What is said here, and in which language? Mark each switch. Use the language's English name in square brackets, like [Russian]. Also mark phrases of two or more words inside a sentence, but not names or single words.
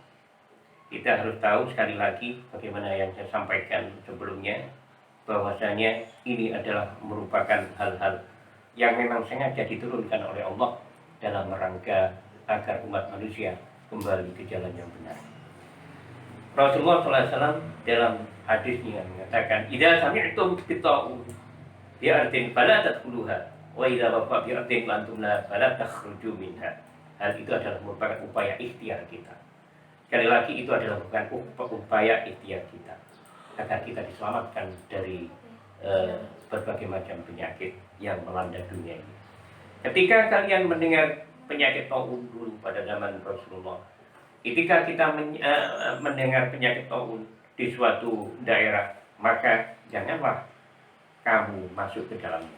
[Indonesian] Kita harus tahu sekali lagi bagaimana yang saya sampaikan sebelumnya, bahwasanya ini adalah merupakan hal-hal yang memang sengaja diturunkan oleh Allah dalam rangka agar umat manusia kembali ke jalan yang benar. Rasulullah SAW dalam hadisnya mengatakan, [Arabic] "إذا سمعتم بالطاعون بأرض فلا تدخلوها وإذا وقع بأرض وأنتم لا فلا تخرجوا منها." [Indonesian] Hal itu adalah merupakan upaya ikhtiar kita. Sekali lagi, itu adalah bukan upaya ikhtiar kita agar kita diselamatkan dari berbagai macam penyakit yang melanda dunia ini. Ketika kalian mendengar penyakit taun dulu pada zaman Rasulullah, ketika kita mendengar penyakit taun di suatu daerah, maka janganlah kamu masuk ke dalamnya.